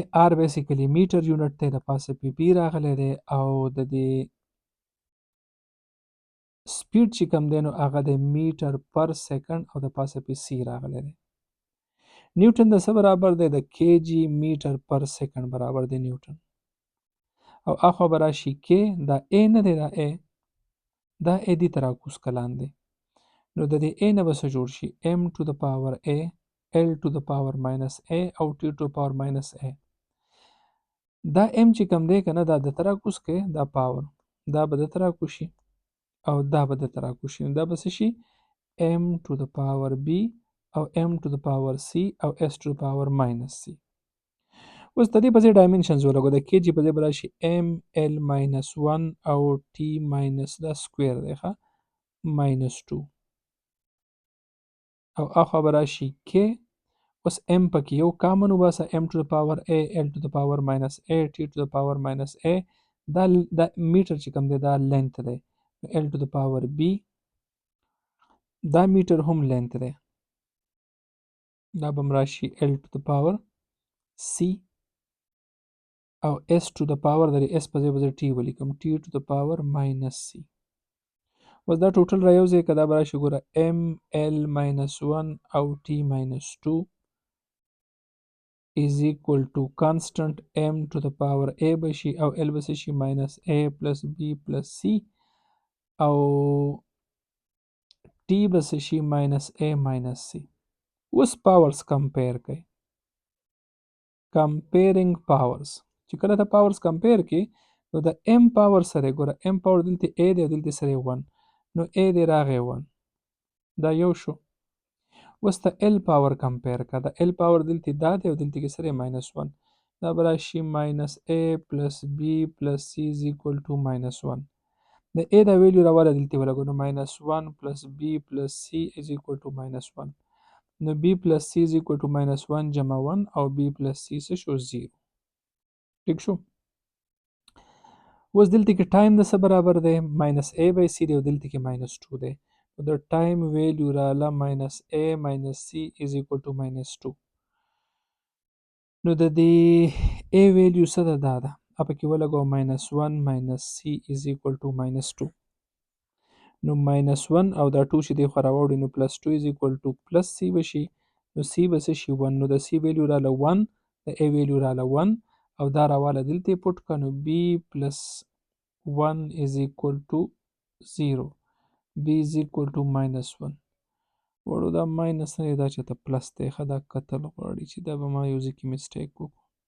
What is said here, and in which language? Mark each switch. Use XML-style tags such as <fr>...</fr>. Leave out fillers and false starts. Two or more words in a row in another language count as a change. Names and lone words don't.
<ps>r بیسیکلی</ps> <en>meter unit</en> <ps>دی، د پاسه په b راغلی دی، او د دې سپیډ چې کوم دی نو هغه د</ps> <en>meter per second</en> <ps>او د پاسه په c راغلی دی. نیوټن د څه برابر دی؟ د</ps> <en>kg meter per second</en> <ps>برابر دی نیوټن. او اخوا به راشي کې دا a نه دی، دا a دا a دې ته راکوز کلان دی. نو د دې a نه به څه جوړ شي</ps> <en>m to the power a l to the power minus a</en> <ps>او</ps> <en>t to the power minus a.</en> <ps>دا m چې کوم دی که نه دا د ته راکوز کوي، دا پاور دا به د ته راکوز شي او دا به د ته راکوز شي. دا به څه شي</ps> <en>m to the power b</en> <ps>او</ps> <en>m to the power c</en> <ps>او</ps> <en>s to the power minus c.</en> <ps>اوس د دې په ځای ډایمنشنز ولګو د کیجی په ځای به راشي ML-1 او T ماینس دا سکویر دی ښه -2 او اخوا به راشي K. اوس M پکې یو کامن وباسه</ps> <en>M to the power A L to the power minus A T to the power minus A</en> <ps>دا میټر چې کوم دی دا لینث دی</ps> <en>L to the power B</en> <ps>دا میټر هم لینث دی دا به راشي</ps> <en>L to the power C</en> <ps>او</ps> <en>S to the power</en> <ps>د S په ځای به T ولیکم</ps> <en>T to the power minus C.</en> <ps>اوس دا ټوټل را یوځای که دا به راشي ګوره ML-1 او</ps> <en>T minus 2 is equal to constant M to the power A</en> <ps>به شي او L به شي</ps> <en>minus A plus B plus C</en> <ps>او T به شي</ps> <en>minus A minus C.</en> <ps>اوس</ps> <en>powers compare</en> <ps>کوي</ps> <en>comparing powers</en> <ps>چې کله ته</ps> <en>powers compare</en> <ps>کې نو د</ps> <en>M power</en> <ps>سره ګوره</ps> <en>M power</en> <ps>دلته A دی او دلته سره 1 نو A دی راغی 1 دا یو شو. اوس ته</ps> <en>L power compare</en> <ps>کا د</ps> <en>L power</en> <ps>دلته دا دی او دلته کې سره -1 دا به راشي</ps> <en>minus A plus B plus C is equal to -1</en> <ps>د A دا ویلیو راواله دلته ولګو نو</ps> <en>-1 plus B plus C is equal to -1</en> <ps>نو</ps> <en>B plus C is equal to -1</en> <ps>جمع 1 او</ps> <en>B plus C</en> <ps>څه شو 0 ټیک شو. اوس دلته کې ټایم د څه برابر دی</ps> <en>-A by C</en> <ps>دی او دلته کې -2 دی د</ps> <en>time value</en> <ps>رااله</ps> <en>-A minus C is equal to -2</en> <ps>نو د دې</ps> <en>A value</en> <ps>څه ده دا ده پکې ولګو</ps> <en>-1 minus C is equal to -2</en> <ps>نو -1 او دا 2 چې دی خو راوړي نو</ps> <en>+2 is equal to plus C</en> <ps>به شي نو C به څه شي 1 نو د</ps> <en>C value</en> <ps>رااله 1 د</ps> <en>A value</en> <ps>رااله 1 او دا راواله دلته پټ کړه نو</ps> <en>B plus 1 is equal to 0 B is equal to -1</en> <ps>وړو دا ماینس نه دی دا چې ته پلس دی ښه دا کتل غواړي چې دا به ما یو ځای کې مسټیک وکړو</ps>